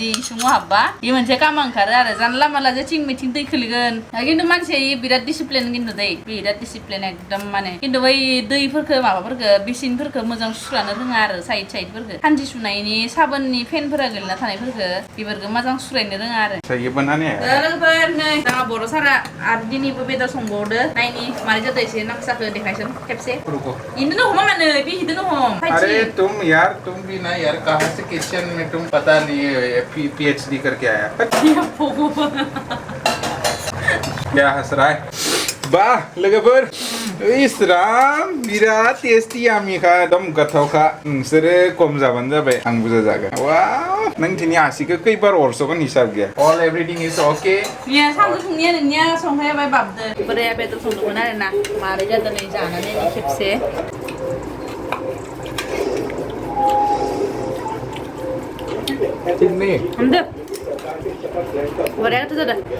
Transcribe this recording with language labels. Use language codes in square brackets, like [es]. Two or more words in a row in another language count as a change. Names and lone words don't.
[brx] इसिङाव हाबबा बे मोनसे काम ओंखारो आरो जानला मानला जेथिं मिथिं दै खोलिगोन खिन्थु मानसिया बिराद डिसिप्लिन खिन्थु दै बिराद डिसिप्लिन एकदम माने खिन्थु बै दैफोरखौ माबाफोरखौ बेसिनफोरखौ मोजां सुस्रानो रोङा आरो साइडफोरखौ खानसि सुनायनि साबोननि फेनफोरा गोलैना थानायफोरखौ बेफोरखौ मोजां सुस्रायनो रोङा आरो लोगोफोर नै जोंहा बर' सारा आरो दिनैबो बेदर संबावदो नायनि मारै जादों एसे नांसाखौ देखायसन खेबसे इन्दोनो हमा मानो बे हिदोनो हम [hi] अरे तुम यार तुम भी ना यार कहाँ से किचन में तुम पता नहीं PhD करके आया क्या हंस रहा है [brx] bah लोगोफोर इसराम बिराद टेस्टी आमिखा एकदम गोथावखा नोंसोरो खम जाबानो जाबाय आं बुरजा जागोन वाव नों दिनै आसिखौ खैबार अरसगोन हिसाब गैया [en] all everything is okay [brx] निया सानजौफुनिया नोंनिया संनाया बाय बाबदो बोराया बेदर संदोंमोन आरो ना मारै जादों नै जानानै खेबसे Ini हमदो बोराया गोथाव जादों